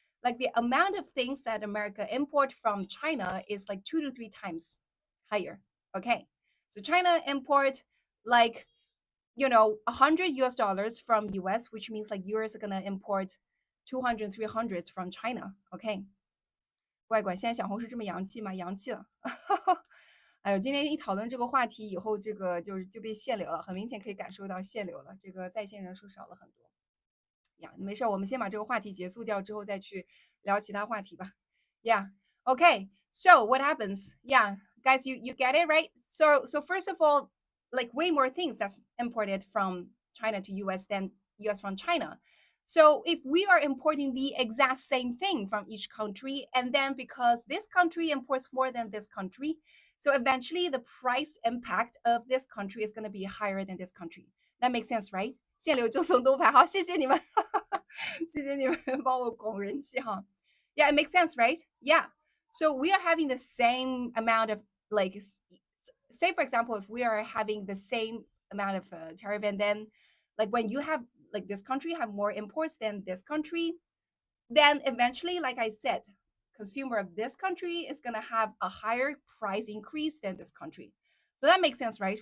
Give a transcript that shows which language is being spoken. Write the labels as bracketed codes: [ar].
[en] Like the amount of things that America import from China is like 2 to 3 times higher. Okay. So China import like, 100 US dollars from US, which means like US are gonna import 200, 300 from China. Okay. [zh] 乖乖，现在小红书这么洋气吗？洋气了。哎呦，今天一讨论这个话题以后，这个就被限流了，很明显可以感受到限流了，这个在线人数少了很多呀。没事，我们先把这个话题结束掉之后再去聊其他话题吧。 [en] Yeah. Okay. So what happens? Yeah, guys, you get it right. So first of all, like way more things that's imported from China to US than US from China. So if we are importing the exact same thing from each country, and then because this country imports more than this country, so eventually the price impact of this country is going to be higher than this country. That makes sense, right? [zh] 限流就送多排，好，谢谢你们，谢谢你们帮我拱人气哈。 [en] Yeah, it makes sense, right? Yeah. So we are having the same amount of like, say for example, if we are having the same amount of tariff, and then like when you have like this country have more imports than this country, then eventually, like I said, consumer of this country is gonna have a higher price increase than this country. So that makes sense, right?